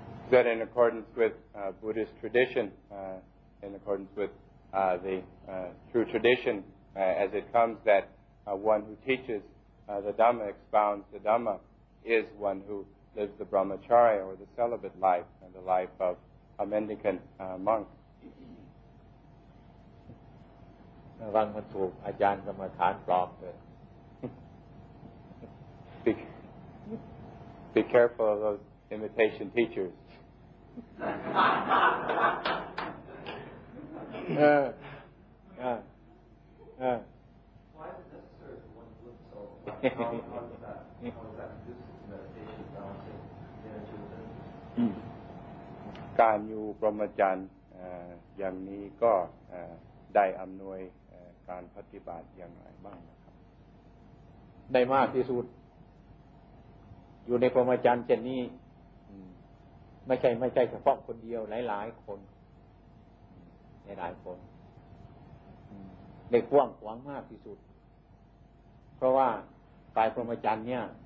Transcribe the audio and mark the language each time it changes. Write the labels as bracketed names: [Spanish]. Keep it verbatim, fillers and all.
[English] That in accordance with uh, Buddhist tradition, uh, in accordance with uh, the uh, true tradition, uh, as it comes, that uh, one who teaches uh, the Dhamma, expounds the Dhamma, is one who lives the brahmacharya or the celibate life, and the life of a mendicant uh, monk. [Thai] ระวังมันถูกอาจารย์กรรมฐานปลอมเลย [English] be, be careful of those imitation teachers เออเออเออ Why is it necessary for one to live so? How, how is that? How is that conducive to meditation, balancing the energy within? [Thai] การอยู่พรหมจรรย์อย่างนี้ก็ได้อำนวยการปฏิบัติอย่างไรบ้างนะครับ ได้มากที่สุดอยู่ในพรหมจรรย์เช่นนี้ไม่ใช่ไม่ใช่เฉพาะคนเดียวหลายๆคนหลายๆคนได้กว้างขวางมากที่สุดเพราะว่าฝ่ายพรหมจรรย์เนี่ย